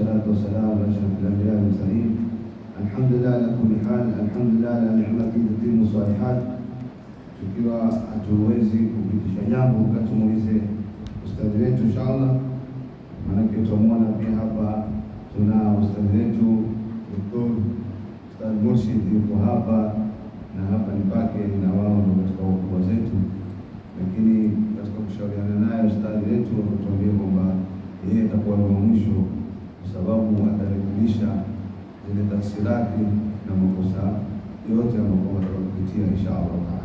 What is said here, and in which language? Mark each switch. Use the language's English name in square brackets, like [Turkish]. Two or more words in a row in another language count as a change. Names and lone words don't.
[Arabic] والسلام على أشرف الأنبياء والمرسلين. الحمد لله على كل حال, الحمد لله على نعمة تتم الصالحات. [Swahili] Tukiwa hatuwezi kupitisha jambo tumuulize ustadhi wetu inshallah, maana tutamwona pia hapa tuna ustadhi wetu Dr. Ustadh Murshid yuko hapa, na hapa ni pake na wao ndio katika wakubwa zetu, lakini katika kushauriana naye ustadhi wetu akatuambia kwamba yeye atakuwa wa mwisho kwa sababu atarekebisha zile tafsirati na makosa yote ambayo tutakupitia [Arabic] إن شاء الله تعالى.